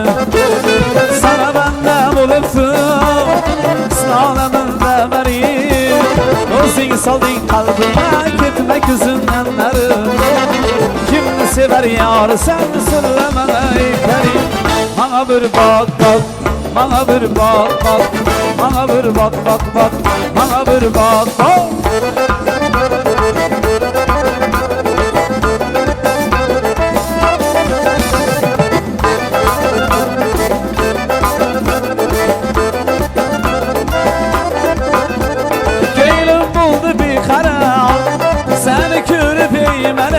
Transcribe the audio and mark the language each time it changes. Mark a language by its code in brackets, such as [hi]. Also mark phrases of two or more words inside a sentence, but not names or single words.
[uz] Sana banda bo'libsan, sinolamda bari. O'zing solding qalbimga, ketma ko'zimdan nari. Kimni sevar yor, sen so'ramanay karim. [tr] Bana bir bak bak, bana bir bak bak, bana bir bak bak bak, bana bir bak bak. Gönlüm buldu bir kara, seni körüp eymene.